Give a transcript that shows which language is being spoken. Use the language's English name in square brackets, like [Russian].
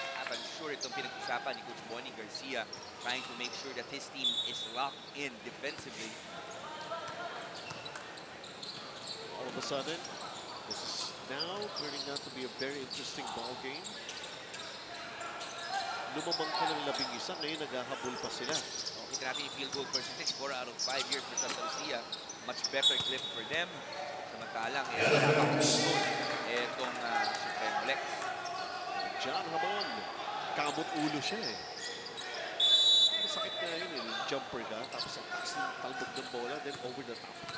[English] I'm sure [Filipino] itong pinag-usapan ni [English] Coach Bonnie Garcia, trying to make sure that his team is locked in defensively. All of a sudden, this is now turning out to be a very interesting ball game. [Filipino] Lumamang ka ng 11, ngayon naghahabol pa sila. Kita natin yung [English] field goal percentage, 4 out of 5 years for Santa Lucia. Much better clip for them. [Filipino] Samantalang, napakapagod itong Supremo Lex. John Hamon, kamot ulo siya eh. Masakit na yun, yung jumper ka, tapos ang taas ng talbog ng bola, [English] then over the top.